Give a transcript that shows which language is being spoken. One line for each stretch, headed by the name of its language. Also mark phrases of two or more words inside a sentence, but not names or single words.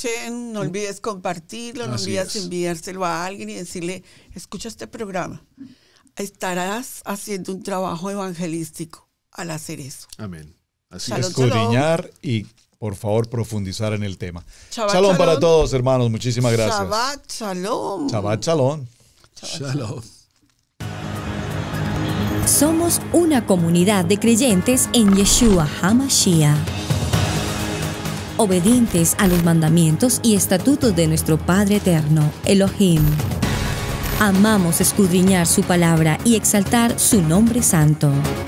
Spanish: Hashem, no olvides compartirlo, no olvides enviárselo a alguien y decirle, escucha este programa. Estarás haciendo un trabajo evangelístico al hacer eso. Amén. Así Shalom, es. Escudriñar y, por favor, profundizar en el tema. Shabbat Shalom para shalom. todos, hermanos. Muchísimas gracias.
Hebrew: שבת שלום. שבת שלום. Shalom.
Spanish: Somos una comunidad de creyentes en Yeshua HaMashiach, obedientes a los mandamientos y estatutos de nuestro Padre Eterno, Elohim. Amamos escudriñar su palabra y exaltar su nombre santo.